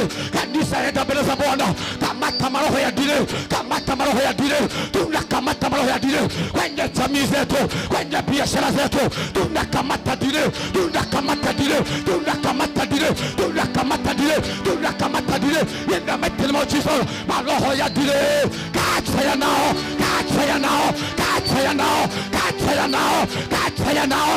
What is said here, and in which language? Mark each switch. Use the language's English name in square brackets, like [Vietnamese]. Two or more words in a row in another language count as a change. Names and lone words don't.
[Swahili] Kanisa enda mbele za Bwana. Kamata roho ya delay. Kamata roho ya delay. Tunakamata roho ya delay kwenye jamii zetu, kwenye biashara zetu. Tunakamata delay. Tunakamata delay. Tunakamata delay. Tunakamata delay. Tunakamata delay. [English] In the mighty name of Jesus. [Swahili] Roho ya [English] delay. Catch fire now. Catch fire now. Catch fire now. Catch fire now. Catch fire now.